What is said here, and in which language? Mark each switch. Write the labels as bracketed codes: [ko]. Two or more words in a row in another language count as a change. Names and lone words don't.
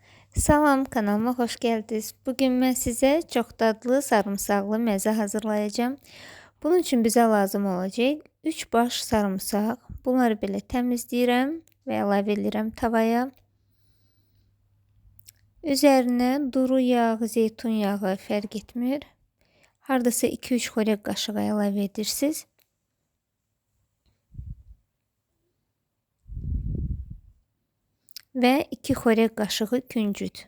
[tr] Salam, kanalıma hoş geldiniz. Bugün ben size çok tatlı sarımsaklı meze hazırlayacağım. Bunun için bize lazım olacak 3 baş sarımsak. [az] Bunları belə təmizləyirəm və əlavə edirəm tavaya. Üzərinə duru yağ, zeytun yağı fərq etmir. Hardasa 2-3 xörək qaşığı əlavə edirsiniz. Və 2 xörək qaşığı küncüt.